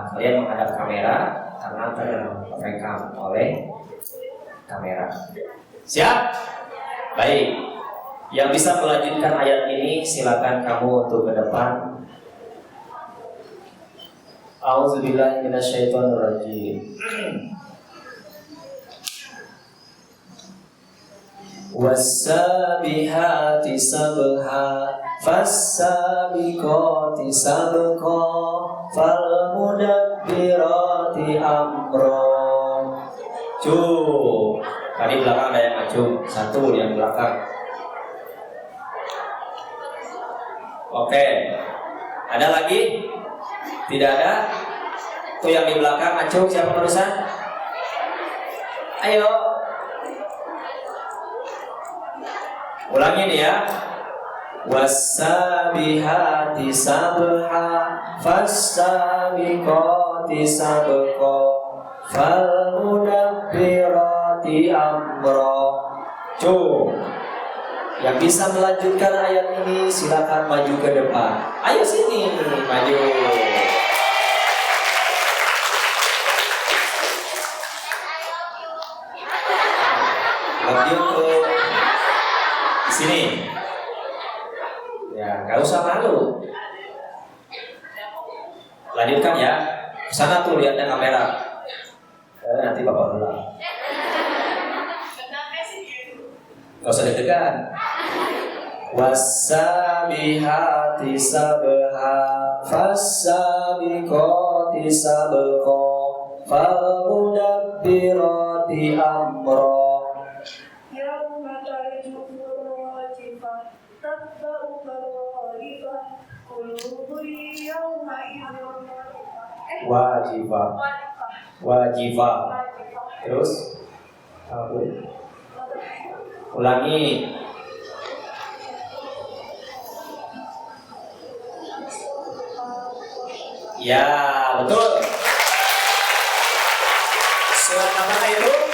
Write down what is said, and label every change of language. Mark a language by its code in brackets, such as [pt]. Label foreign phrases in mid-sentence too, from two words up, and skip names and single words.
[id] Kalian menghadap kamera karena terekam oleh kamera. Siap? Baik. Yang bisa melanjutkan ayat ini silakan kamu untuk ke depan. [ar] أعوذ بالله من الشيطان الرجيم. والسابحات سبحا فالسابقات سبقا فالمدبرات أمرا. [id] Tadi belakang ada yang maju, satu yang belakang. Oke. Ada lagi? Tidak ada? Tuh yang di belakang maju, siapa perusahaan? Ayo. Ulangin ya. [ar] والسابحات سبحا فالسابقات سبقا فالمدبرات أمرا. [id] Yang bisa melanjutkan ayat ini silakan maju ke depan. Ayo sini, maju. Maju ke sini. Ya, gak usah malu. Lanjutkan ya. Sana tuh lihatnya kamera. Nanti bapak ulang. Gak usah deg-degan. [ar] والسابحات سبحا فالسابقات سبقا فالمدبرات أمرا. يوم ترجف الراجفة تتبع راجفة قلوب يومئذ واجبة. واجبة. [id] Terus ulangi. Ya, betul. Surat apa itu?